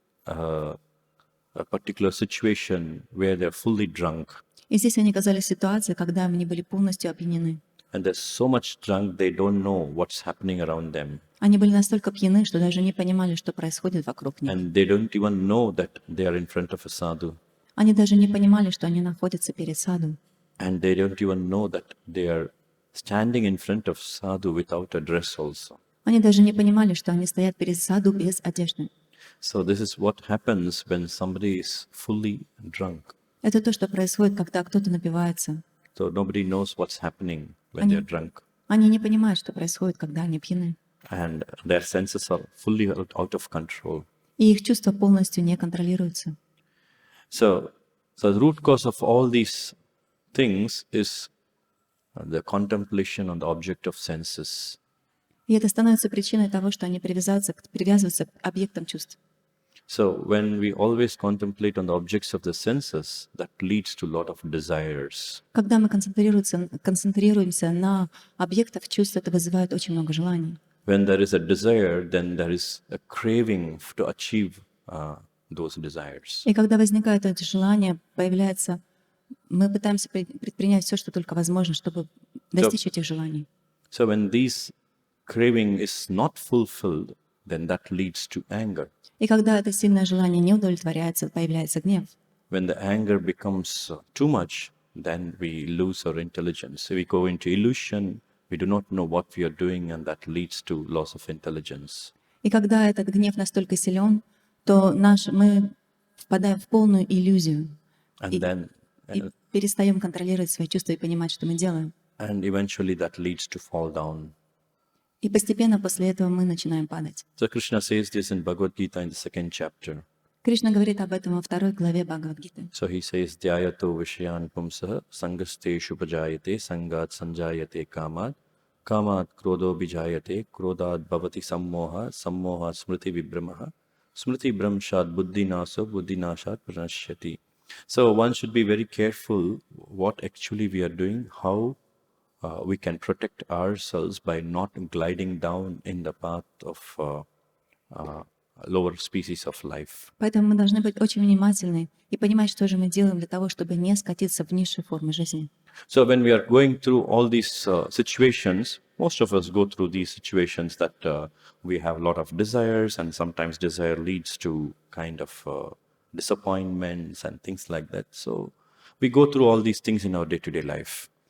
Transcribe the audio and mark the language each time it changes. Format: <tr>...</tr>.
<en>a particular situation where they're fully drunk.</en> <ru>И здесь они оказались в ситуации, когда они были полностью опьянены.</ru> <en>And they're so much drunk, they don't know what's happening around them.</en> <ru>Они были настолько пьяны, что даже не понимали, что происходит вокруг них.</ru> <en>And they don't even know that they are in front of a sadhu.</en> <ru>Они даже не понимали, что они находятся перед саду.</ru> <en>And they don't even know that they are standing in front of sadhu without a dress also.</en> <ru>Они даже не понимали, что они стоят перед саду без одежды.</ru> <en>So this is what happens when somebody is fully drunk.</en> <ru>Это то, что происходит, когда кто-то напивается.</ru> <en>So nobody knows what's happening when they're drunk.</en> <ru>Они не понимают, что происходит, когда они пьяны.</ru> <en>And their senses are fully out of control.</en> <ru>И их чувства полностью не контролируются.</ru> <en>So the root cause of all these things is the contemplation on the object of senses.</en> <ru>И это становится причиной того, что они привязываются к объектам чувств.</ru> <en>So when we always contemplate on the objects of the senses, that leads to a lot of desires.</en> <ru>Когда мы концентрируемся на объектах чувств, это вызывает очень много желаний.</ru> <en>When there is a desire, then there is a craving to achieve those desires.</en> <ru>И когда возникает это желание, появляется, мы пытаемся предпринять все, что только возможно, чтобы достичь этих желаний.</ru> <en>So when this craving is not fulfilled, then that leads to anger.</en> <ru>И когда это сильное желание не удовлетворяется, появляется гнев.</ru> <en>When the anger becomes too much, then we lose our intelligence. So we go into illusion, we do not know what we are doing, and that leads to loss of intelligence.</en> <ru>И когда этот гнев настолько силен, то мы впадаем в полную иллюзию</ru> <en>And</en> <ru>и</ru> <en>then,</en> <ru>перестаем контролировать свои чувства и понимать, что мы делаем.</ru> <en>and eventually that leads to fall down.</en> <ru>И постепенно после этого мы начинаем падать.</ru> <en>So Krishna says this in Bhagavad Gita in the 2nd chapter.</en> <ru>Кришна говорит об этом во 2 главе Бхагавад-гиты.</ru> <en>So he says,</en> <sa>Dhyayato Vishyan Pumsaha Sangasteshu Pajayate Sangat Sanjayate Kamat Kamat Krodho Bijayate Krodad Bhavati Sammoha Sammoha Smriti Vibramaha Smriti Brahmshad Buddhi Naso Buddhi Nashat Pranashyati.</sa> <en>So one should be very careful what actually we are doing, how we can protect ourselves by not gliding down in the path of lower species of life.</en> <ru>Поэтому мы должны быть очень внимательны и понимать, что же мы делаем для того, чтобы не скатиться в низшие формы жизни.</ru> <en>So when we are going through all these situations, most of us go through these situations that we have a lot of desires, and sometimes desire leads to kind of disappointments and things like that. So we go through all these things in our day-to-day life.</en>